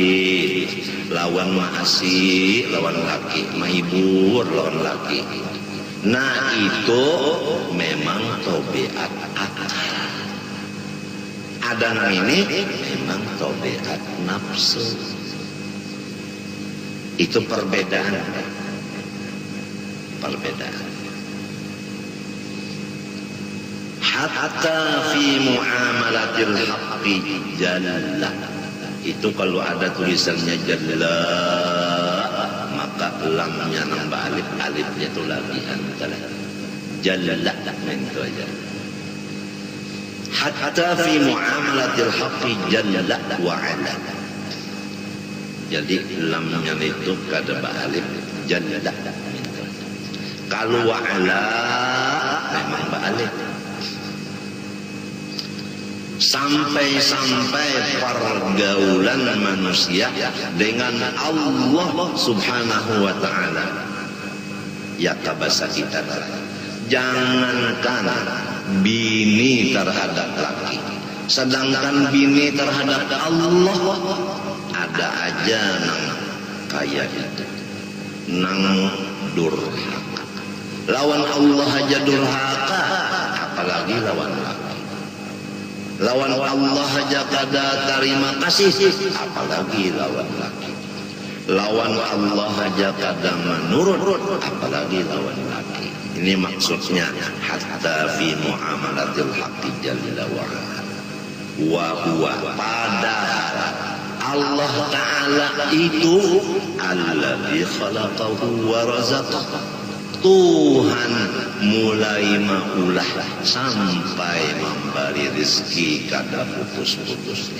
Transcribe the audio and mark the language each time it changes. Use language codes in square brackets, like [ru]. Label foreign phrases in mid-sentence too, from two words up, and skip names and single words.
[bjn] Lawan maasi lawan laki, menghibur lawan laki. Nah itu memang tobeat akal. Ada nang ini memang tobeat nafsu. Itu perbedaan. [ar] حتى في معاملة الحق جل. [bjn] Itu kalau ada tulisannya jalla, maka lamnya nambah alifnya itu lagi antara jalla itu aja. [ar] حتى في معاملة الحق جل وعلا. [bjn] Jadi lamnya itu kada ba'alif jalla. Kalau [ar] وعلا [bjn] memang ba'alif. Sampai-sampai pergaulan manusia dengan Allah [ar] سبحانه وتعالى. [bjn] Ya kabasa kita, jangankan bini terhadap laki, sedangkan bini terhadap Allah ada aja nang kaya itu, nang durhaka. Lawan Allah aja durhaka, apalagi lawan laki. Lawan Allah aja kada terima kasih, apalagi lawan laki. Lawan Allah aja kada menurut, apalagi lawan laki. Ini maksudnya [ar] حتى في معاملة الحق جل وعلا. وهو, [bjn] padahal Allah Ta'ala itu [ar] الذي خلقه ورزقه. [bjn] Tuhan mulai maulah sampai memberi rezeki kada putus-putusnya.